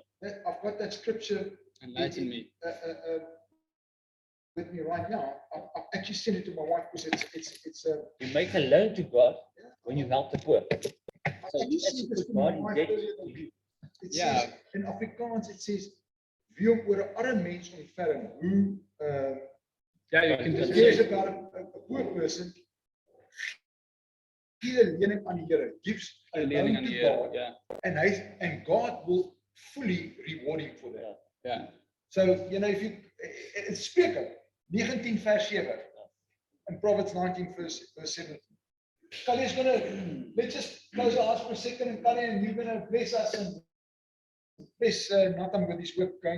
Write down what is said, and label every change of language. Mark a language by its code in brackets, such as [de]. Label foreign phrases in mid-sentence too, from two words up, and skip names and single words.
[en] I've got that scripture Enlighten me. with me right now. I've actually sent it to my wife because it's You make a loan to God when you help the poor. So actually you sent actually this put to my God in wife debt earlier to you. It Yeah. says in Afrikaans, it says [af] wie om oor 'n arm mens ontferm, hoe [en] Yeah, you can it just cares say. about a poor person, [af] gee 'n lening aan die Here, [en] gives a Leaning loan on to the God, yeah, and God will fully reward him for that. yeah. So, you know, if you, it's Spreker 19 verse 7 and Proverbs 19 verse 17. Kali is gonna, let's just close our eyes for a second, and Kali, and you're gonna bless us and bless Nathan with his work going forward.